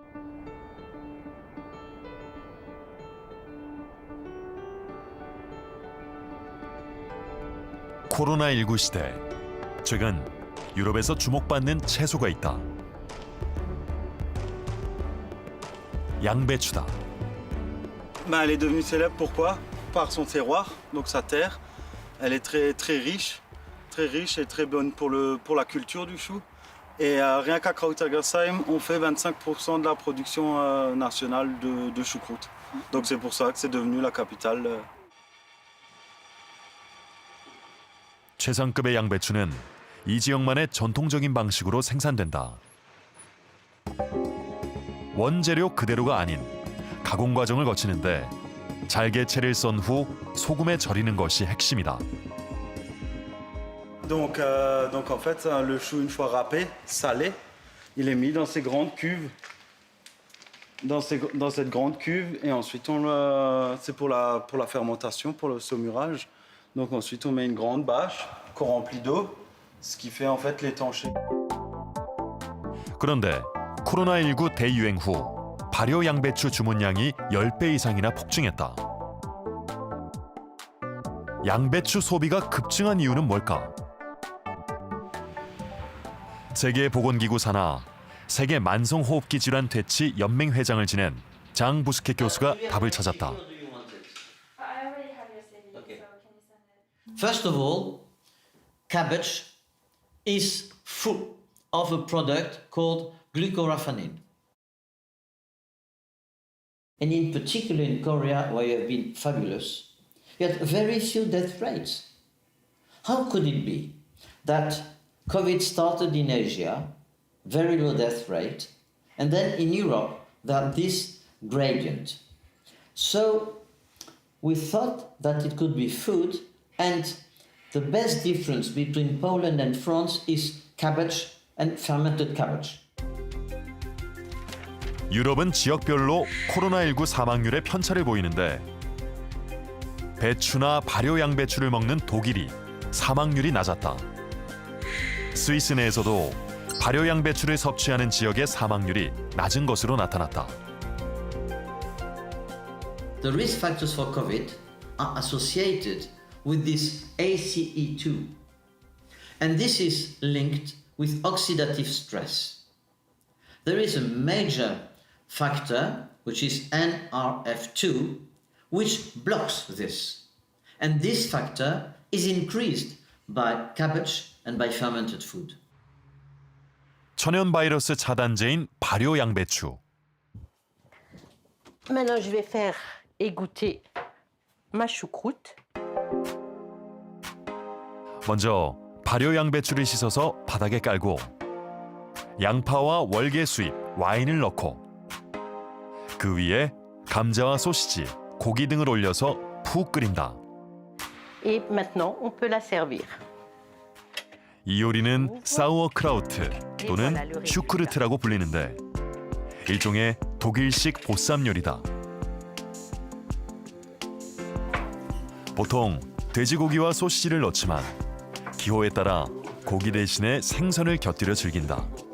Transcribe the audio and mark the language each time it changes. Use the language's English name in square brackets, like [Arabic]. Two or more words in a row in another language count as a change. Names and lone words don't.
[Korean] 코로나19 시대, 최근 유럽에서 주목받는 채소가 있다. 양배추다. [French] Elle est devenue célèbre pourquoi? Par son terroir, donc sa terre. Elle est très riche et très bonne pour la culture du chou. Et rien qu'à Krautergersheim, on fait 25% de la production nationale de choucroute. Donc c'est pour ça que c'est devenu la capitale. [Korean] 최상급의 양배추는 이 지역만의 전통적인 방식으로 생산된다. 원재료 그대로가 아닌 가공 과정을 거치는데 잘게채를 썬 후 소금에 절이는 것이 핵심이다. [French] Donc en fait, le chou, une fois râpé, salé, il est mis dans ces grandes cuves. Dans cette grande cuve, et ensuite c'est pour la fermentation, pour le saumurage. Donc ensuite on met une grande bâche qu'on remplit d'eau, ce qui fait en fait l'étancher. [Korean] 그런데 코로나19 대유행 후 발효 양배추 주문량이 10배 이상이나 폭증했다. 양배추 소비가 급증한 이유는 뭘까? 세계보건기구 산하 세계 만성호흡기 질환 퇴치 연맹 회장을 지낸 장 부스켓 교수가 답을 찾았다. [English] First of all, cabbage is full of a product called glucoraphanin. And in particular in Korea, where you have been fabulous, you had very few death rates. How could it be that COVID started in Asia, very low death rate, and then in Europe, that this gradient? So we thought that it could be food, and the best difference between Poland and France is cabbage and fermented cabbage. [Korean] 유럽은 지역별로 코로나19 사망률에 편차를 보이는데 배추나 발효 양배추를 먹는 독일이 사망률이 낮았다. 스위스 내에서도 발효 양배추를 섭취하는 지역의 사망률이 낮은 것으로 나타났다. [English] The risk factors for COVID are associated with this ACE2. And this is linked with oxidative stress. There is a major factor, which is NRF2, which blocks this. And this factor is increased by cabbage and by fermented food. [Korean] 천연 바이러스 차단제인 발효 양배추. [French] Maintenant, je vais faire égoutter ma choucroute. [Korean] 먼저 발효 양배추를 씻어서 바닥에 깔고 양파와 월계 수잎, 와인을 넣고 그 위에 감자와 소시지, 고기 등을 올려서 푹 끓인다. [French] Et maintenant, on peut la servir. [Korean] 이 요리는 사우어크라우트 또는 슈크르트라고 불리는데 일종의 독일식 보쌈 요리다. 보통 돼지고기와 소시지를 넣지만 기호에 따라 고기 대신에 생선을 곁들여 즐긴다.